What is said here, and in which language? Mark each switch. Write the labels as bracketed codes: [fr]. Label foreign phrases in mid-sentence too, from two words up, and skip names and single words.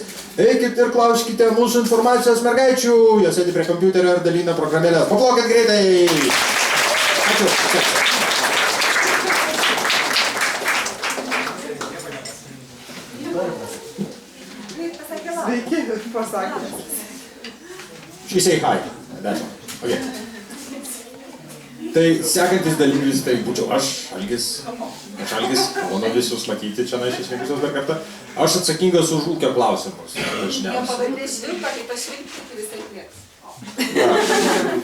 [lt] Eikit ir klauskite mūsų informacijos mergaičių, jos sėdi prie kompiuterio ir dalina programėlės. Paplokit greitai! Ačiū. Sveiki, pasakė. [en] She say hi. That's all. Okay. [lt] Tai sekantis dalyvis, tai būčiau aš, Algis, malonu visus matyti čia išvykusios dar kartą. Aš atsakingas už ūkio klausimus. Jie pavadė švilpą, kaip aš švilpti visai kvies.